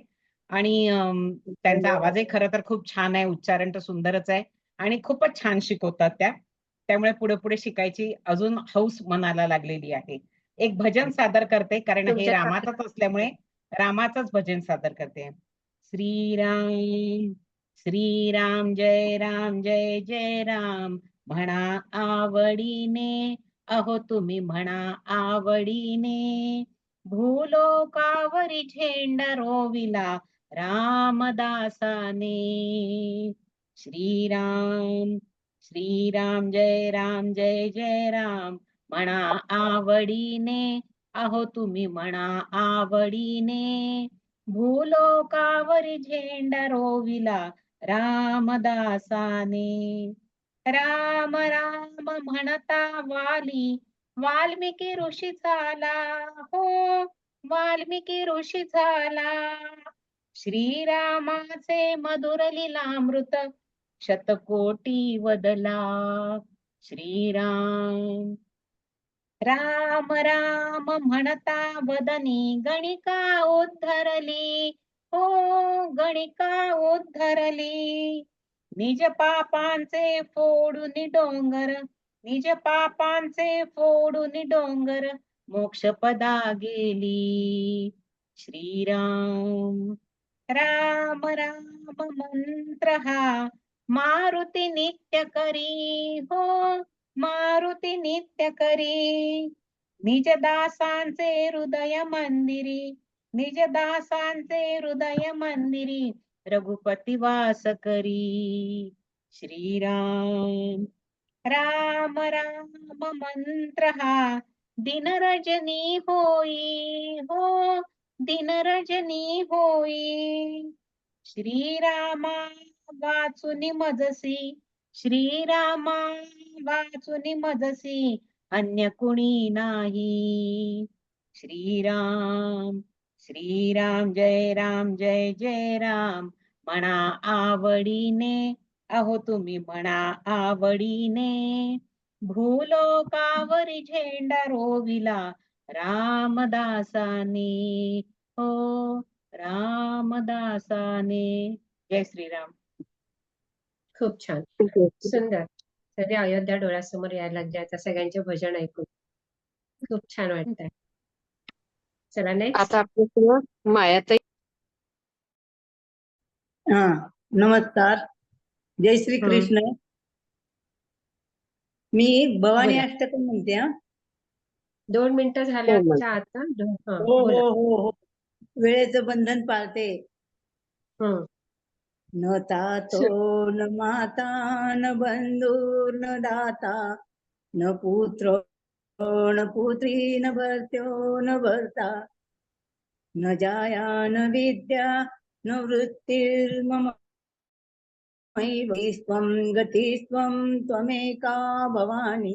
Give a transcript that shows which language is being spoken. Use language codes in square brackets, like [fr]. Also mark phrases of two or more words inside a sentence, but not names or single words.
[mr] आणि त्यांचा आवाजही खरं तर खूप छान आहे, उच्चारण तर सुंदरच आहे आणि खूपच छान शिकवतात त्या. त्यामुळे पुढे पुढे शिकायची अजून हौस मनाला लागलेली आहे. एक भजन सादर करते कारण हे तुमच्या रामाचंच असल्यामुळे रामाचंच भजन सादर करते. श्रीराम श्रीराम जय जय राम, म्हणा आवडीने अहो तुम्ही म्हणा आवडीने, भूलोकावरी झेंडा रोविला रामदासाने. श्रीराम श्रीराम जय जय राम, म्हणा आवडीने अहो तुम्ही म्हणा आवडीने, भूलोकावरी झेंडा रोविला रामदासाने. राम राम म्हणता वाल्मिकी ऋषी झाला हो, वाल्मिकी ऋषी झाला. श्रीरामाचे मधुर लीलामृत शतकोटी वदला श्रीराम. राम राम म्हणता वदनी गणिका उद्धरली, हो गणिका उद्धरली. निज पापांचे फोडून डोंगर, निज पापांचे फोडून डोंगर, मोक्षपदा गेली श्रीराम. राम राम मंत्र हा मारुती नित्य करी, हो मारुती नित्य करी. निज दासांचे हृदय मंदिरी, निज दासांचे हृदय मंदिरी, रघुपती वास करी श्रीराम. राम राम मंत्र हा दिन रजनी होई, हो दिन रजनी होई. श्रीरामा वाचुनी मजसी, श्रीरामा वाचुनी मजसी, अन्य कुणी नाही श्रीराम. श्रीराम जय जय राम, म्हणा आवडीने, अहो तुम्ही म्हणा आवडीने. भूलोकावरी झेंडा रोविला रामदासाने, हो रामदासाने. जय श्रीराम. खूप छान, सुंदर. सगळे अयोध्या डोळ्यासमोर यायला लागले आता सगळ्यांचे भजन ऐकून. खूप छान वाटतंय. चला नेक्स्ट. आता आपल्या मायाताई. हा, नमस्कार. जय श्री कृष्ण. मी भवानी बोला. अष्टकं म्हणते. हा 2 मिनिटं झाल्याच्या आता हो बोला. हो हो हो, वेळेचं बंधन पाळते. हम्म. [sa] न तातो न माता न बंधू न दाता, न पुत्र न पुत्री न भर्त्यो न भर्ता, न जाया न विद्या न वृत्तिर्मम त्वं गतिस्त्वं त्वमेका भवानी.